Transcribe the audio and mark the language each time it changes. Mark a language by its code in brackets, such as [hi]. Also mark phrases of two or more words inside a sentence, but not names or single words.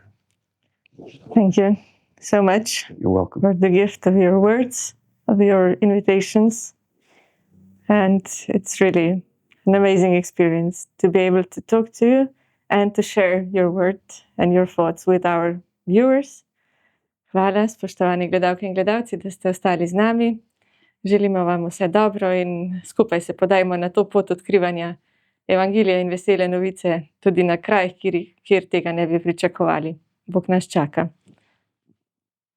[en] Thank you so much You're welcome. for the gift of your words, of your invitations. And it's really an amazing experience to be able to talk to you and to share your word and your thoughts with our viewers. [sl] Hvala, spoštovani gledalke in gledalci, da ste ostali z nami. Želimo vam vse dobro in skupaj se podajmo na to pot odkrivanja evangelija in vesele novice tudi na krajih, kjer tega ne bi pričakovali. Bog nas čaka. Tako je.